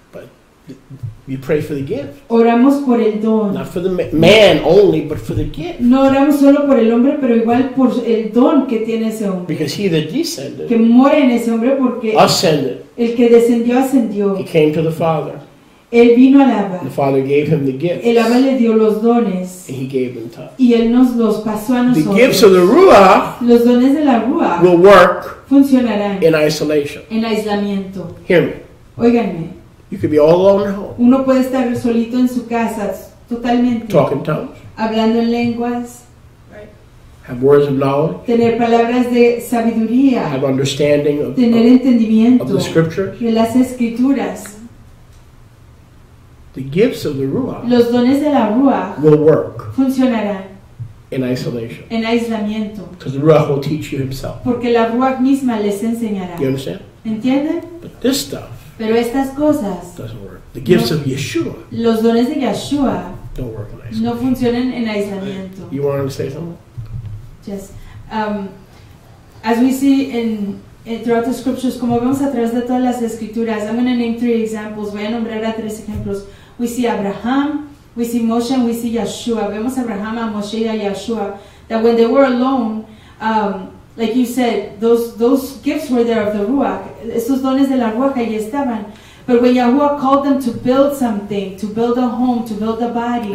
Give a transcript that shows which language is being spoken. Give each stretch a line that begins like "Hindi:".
English: But you pray for the gift.
Spanish: Oramos por el don.
English: Not for the man only, but for the gift.
Spanish: No oramos solo por el hombre, pero igual por el don que tiene ese hombre.
English: Because he that descended,
Spanish: Que mora en ese hombre porque
English: ascended,
Spanish: el que descendió, ascendió.
English: he came to the Father.
Spanish: Él vino al Abba.
English: The Father gave him the gifts.
Spanish: El Abba le dio los dones.
English: And he gave them to us.
Spanish: Y Él nos los pasó a
English: The
Spanish: nosotros.
English: gifts of the Ruach
Spanish: Los dones de la Ruach
English: will work
Spanish: funcionarán
English: in isolation.
Spanish: en aislamiento.
English: Hear me.
Spanish: Óiganme,
English: You could be all alone at home,
Spanish: uno puede estar solito en su casa, totalmente,
English: talk in tongues,
Spanish: hablando en lenguas,
English: have words of knowledge,
Spanish: tener palabras de sabiduría,
English: have understanding of
Spanish: tener
English: the
Spanish: entendimiento
English: scriptures.
Spanish: de las escrituras.
English: The gifts of the Ruach
Spanish: Los dones de la Ruach
English: will work
Spanish: funcionarán
English: in isolation.
Spanish: en aislamiento,
English: Because the Ruach will teach you himself.
Spanish: porque la Ruach misma les enseñará.
English: You understand?
Spanish: ¿Entienden?
English: But this stuff
Spanish: Pero estas cosas,
English: doesn't work. The gifts of Yeshua
Spanish: los dones de Yeshua,
English: don't work in isolation.
Spanish: no funcionan en aislamiento.
English: You wanted to say something? Yes. As we see throughout the scriptures,
Spanish: como vemos a través de todas las escrituras,
English: I'm going to name 3 examples.
Spanish: Voy a nombrar a 3 ejemplos.
English: We see Abraham, we see Moshe, and we see Yeshua.
Spanish: Vemos a Abraham, a Moshe, y a Yeshua.
English: That when they were alone, like you said, those gifts were there of the Ruach.
Spanish: Esos dones de la Ruach ahí estaban.
English: But when Yahuwah called them to build something, to build a home, to build a body,